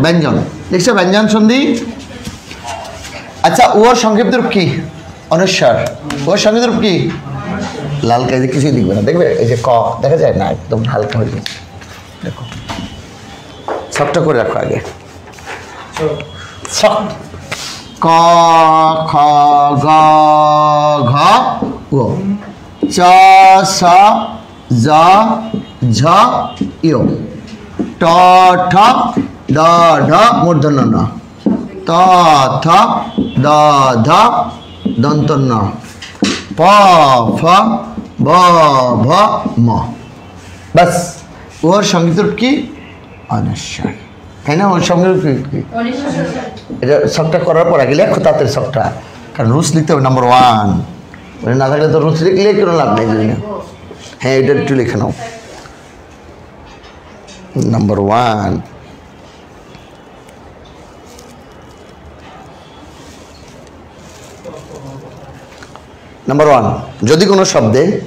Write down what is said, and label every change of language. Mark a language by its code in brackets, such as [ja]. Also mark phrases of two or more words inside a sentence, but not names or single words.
[bn] ব্যঞ্জন লিখছো, ব্যঞ্জন সন্ধি। আচ্ছা, ওর সংক্ষিপ্ত রূপ কি? অনুস্বর। ওর সংক্ষিপ্ত রূপ কি? লাল কাজে কিছুই দেখবে না, দেখবে এই যে ক দেখা যায় না, একদম হালকা হয়ে গেছে। দেখো ছকটা করে রাখো আগে। ছক ক খ গ ঘ ও চ ছ জ ঝ ইয় ট ঠ ড ঢ মূর্ধন্য ন ত থ দ ধ দন্ত ন প ফ ব ভ ম। বাস, ওর সংগীত কি? অনুস্বর, তাই না? ওর সঙ্গে এটা শখটা করার পর আগে লেখো তাদের শখটা, কারণ রুলস লিখতে হবে। নাম্বার 1 না থাকলে তো রুলস লিখলে কোনো লাভ নেই। হ্যাঁ, এটা একটু লিখে নাও। নাম্বার 1 নাম্বার 1, যদি কোনো শব্দে